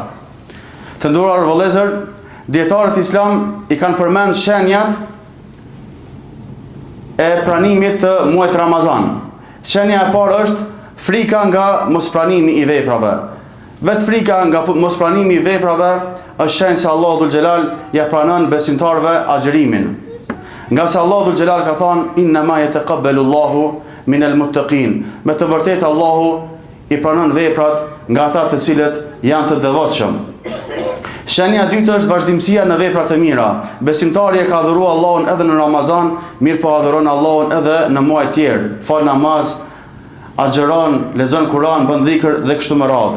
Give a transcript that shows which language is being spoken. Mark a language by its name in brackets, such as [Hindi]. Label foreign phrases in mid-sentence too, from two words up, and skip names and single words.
[Albanian] Të nderuar vëllezër, dietarët islam i kanë përmend shenjat e pranimit të muajit Ramazan. Shenja e parë është frika nga mospranimi i veprave. Vetë frika nga mospranimi i veprave është shenjë se Allahu [Arabic] ذو الجلال [Albanian] ja pranon besimtarëve agjërimin. Nga se [Arabic] Allahu ذو الجلال [Albanian] ka thënë [Arabic] إنما يتقبل الله من المتقين. [Albanian] Me të vërtetë Allahu i pranon veprat nga ata të cilët janë të devotshëm. Shenja e dytë është vazhdimësia në vepra të mira. Besimtari e ka adhuruar Allahun edhe në Ramazan, mirë po adhuron Allahun edhe në muaj të tjerë. Fal namaz, agjëron, lexon Kur'an, bën dhikr dhe kështu me radhë.